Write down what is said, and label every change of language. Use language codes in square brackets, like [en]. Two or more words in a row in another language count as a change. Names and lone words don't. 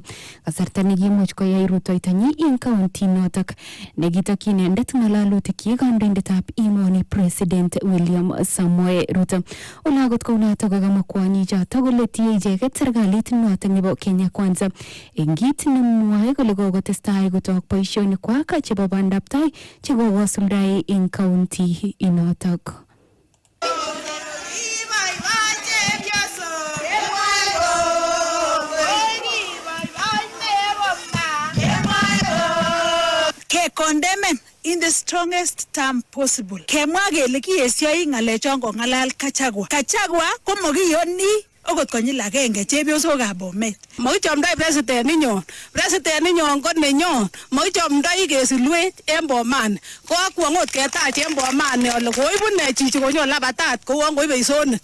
[kln] Kasarta nekimuch koyai rutoitonyi eng kaunti notok nekitokyi inendet ng'alalutikyi kandoindetab emoni President William Samoei Ruto. Ole akot kounotok kokamwa kwonyichotok kole tie icheket serikalit notok nebo Kenya Kwanza eng kit nemwoe kole kokotestai kotok boisionikwak chebo bandaptai chekokosuldae eng kaunti inotok. [en] Condemn in the strongest term possible. [kln] Kemwa kele kiesioi ng'alechon kong'alal Gachagua komokiyoni okot konyil agenge chepyosokab Bomet. Mokichomdoi president ninyon ko nenyon, mokichomdoi kesulwet en Bomani. Ko akwong ot ketach en Bomani ole koibu ne chichi konyo labatat kouon koibe isonet.